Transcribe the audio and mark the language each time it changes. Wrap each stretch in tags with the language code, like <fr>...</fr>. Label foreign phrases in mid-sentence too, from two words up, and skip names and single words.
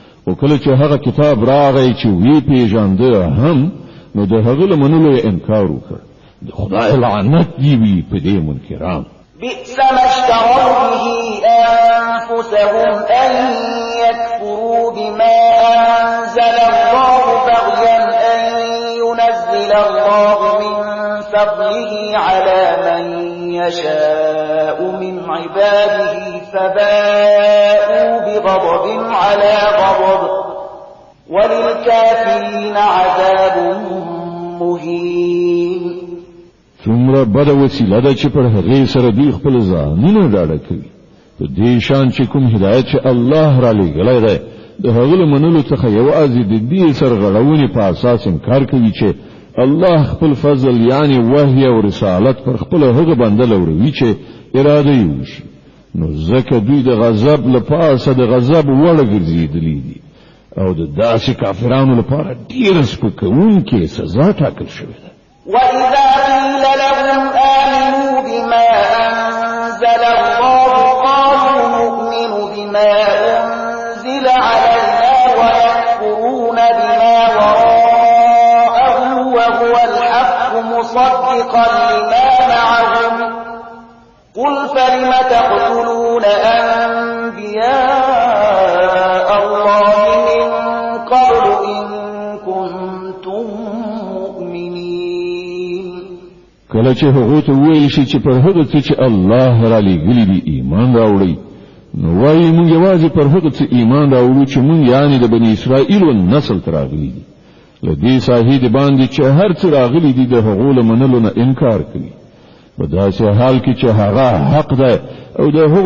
<ps>او کله چې هغه کتاب راغی چې وی پیژانده هم نو د هغه له منلو انکار وکړ د خدای لعنت دی وی په دې منکران</ps> <ar>بئس ما اشتروا به أنفسهم أن يكفروا بما أنزل الله بغيا أن ينزل الله من فضله على من يشاء من عباده فباءوا بغضب على غضب وللكافرين عذاب مهين.</ar> <ps>څومره بده وسیله ده چې پر هغه سره دی خپل ځانونه ډاډه کوي په دې شان چې کوم هدایت چې الله را لېږلی دی د هغه له منلو څخه یوازې د دې سرغړونې په اساس انکار کوي چې الله خپل فضل یعنی وحی او رسالت پر خپل هغه بنده لوروي چې اراده یې وشي نو ځکه دوی د غضب لپاره د غضب وړ ګرځېدلي دي او د داسې کافرانو لپاره ډېره سپکوونکې سزا ټاکل شوې ده.</ps> <ar>وَإِذَا قِيلَ لَهُمْ آمِنُوا بِمَا أَنزَلَ اللَّهُ قَالُوا نُؤْمِنُ بِمَا أُنزِلَ عَلَيْنَا وَيَكْفُرُونَ بِمَا وَرَاءَهُ وَهُوَ الْحَقُّ مُصَدِّقًا لِمَا مَعَهُمْ قُلْ فَلِمَ تَقْتُلُونَ أَنبِيَاءَ اللَّهِ مِن قَبْلُ إِن كُنتُم</ar> <ps>کله چې هغه ته ویل شي چې پر هغه څه چې الله را لېږلي دي ایمان راوړي نو وایي موږ یوازې پر هغه څه ایمان راوړو چې موږ یعنی د بنی اسرائیل نسل ته راغلي دي له دې صحیح باندې چې هر څه راغلي دي د هغو له منلو نه انکار کوي په داسې حال کې چې هغه حق ده او د هغو</ps>